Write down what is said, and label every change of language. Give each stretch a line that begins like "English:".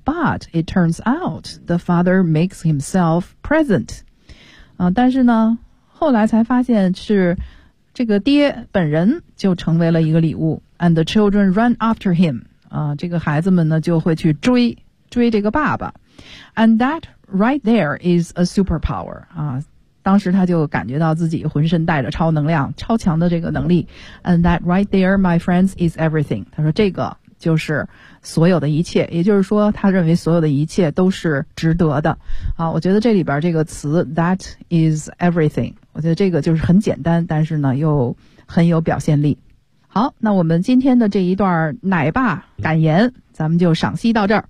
English: But it turns out the father makes himself present
Chinese: 啊，但是呢，后来才发现是这个爹本人就成为了一个礼物。
English: And the children run after him
Chinese: 啊，这个孩子们呢就会去追这个爸爸。
English: And that right there is a superpower 啊。
Chinese: 当时他就感觉到自己浑身带着超能量，超强的这个能力。
English: And that right there, my friends, is everything.
Chinese: 他说这个就是所有的一切，也就是说他认为所有的一切都是值得的。啊，我觉得这里边这个词
English: that is everything，
Chinese: 我觉得这个就是很简单，但是呢又很有表现力。好，那我们今天的这一段奶爸感言，咱们就赏析到这儿。